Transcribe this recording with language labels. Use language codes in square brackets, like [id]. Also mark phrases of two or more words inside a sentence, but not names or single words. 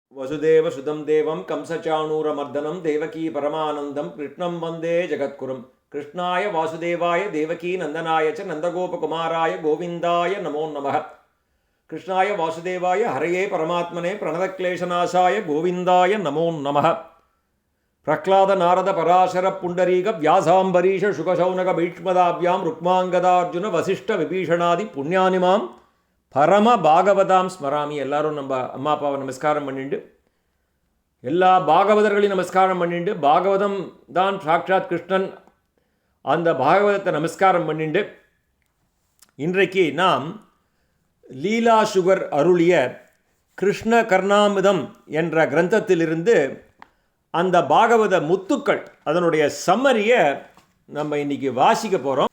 [sa] वसुदेवसुतं देवं कंसचाणूरमर्दनं देवकी परमानन्दं कृष्णं वन्दे जगद्गुरुं कृष्णाय वासुदेवाय देवकी नन्दनाय च नन्दगोपकुमाराय गोविन्दाय नमो नमः। कृष्णाय वासुदेवाय हरये परमात्मने प्रणतक्लेशनाशाय गोविन्दाय नमो नमः। प्रह्लाद नारद पराशर पुण्डरीक व्यासाम्बरीष शुकशौनक भीष्मदाभ्यां रुक्माङ्गदार्जुन वसिष्ठ विभीषणादि पुण्यानिमां परम भागवताम् स्मरामि. [ta] எல்லாரும் நம்ம அம்மா அப்பாவை நமஸ்காரம் பண்ணிட்டு, எல்லா பாகவதர்களையும் நமஸ்காரம் பண்ணிட்டு, பாகவதம் தான் சாக்ஷாத் கிருஷ்ணன், அந்த பாகவதத்தை நமஸ்காரம் பண்ணிட்டு, இன்றைக்கு நாம் லீலா சுகர் அருளிய கிருஷ்ண கர்ணாமிதம் என்ற கிரந்தத்திலிருந்து அந்த பாகவத முத்துக்கள், அதனுடைய சம்மரியை நம்ம இன்னைக்கு வாசிக்க போகிறோம்.